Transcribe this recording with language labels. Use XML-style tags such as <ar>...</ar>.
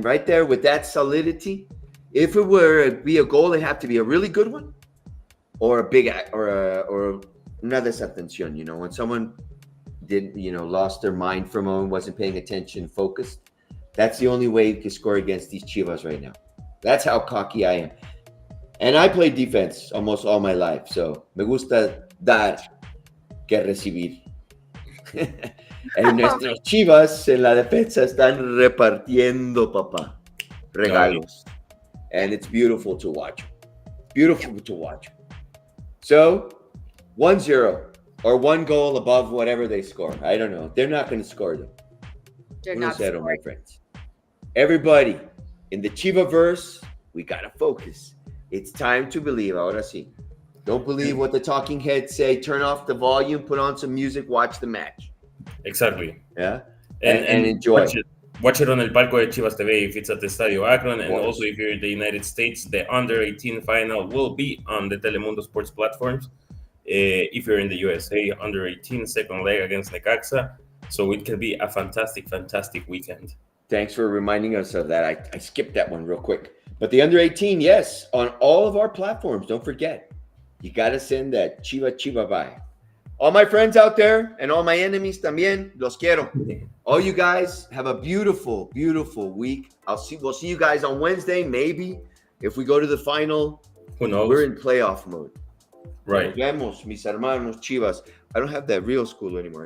<en>Right there with that solidity. If it were to be a goal, it have to be a really good one or a big or</en> <es>una desatención,</es> <en>when someone didn't, lost their mind for a moment, wasn't paying attention, focused. That's the only way you can score against these Chivas right now. That's how cocky I am. And I played defense almost all my life.</en> <es>So me gusta dar que recibir. En nuestros Chivas en la defensa están repartiendo, papá, regalos.</es> <en>And it's beautiful to watch. Beautiful to watch. So 1-0 or 1 goal above whatever they score. I don't know. They're not going to score them. They're not scoring. My friends. Everybody in the Chivaverse, we got to focus. It's time to believe.</en> <es>Ahora sí.</es> <en>Don't believe what the talking heads say. Turn off the volume, put on some music, watch the match. Exactly. Yeah. And enjoy. Watch it on El Palco de Chivas TV if it's at the Estadio Akron. And also if you're in the United States, the Under-18 final will be on the Telemundo Sports platforms. If you're in the USA, Under-18 second leg against Necaxa. So it can be a fantastic, fantastic weekend. Thanks for reminding us of that. I skipped that one real quick. But the Under-18, yes, on all of our platforms. Don't forget, you got to send that Chiva bye. All my friends out there and all my enemies</en> <es>también, los quiero.</es> <en>All you guys have a beautiful, beautiful week. We'll see you guys on Wednesday, maybe. If we go to the final, who knows? We're in playoff mode. Right.</en> <es>Nos vemos, mis hermanos Chivas.</es> <en>I don't have that real school anymore.</en>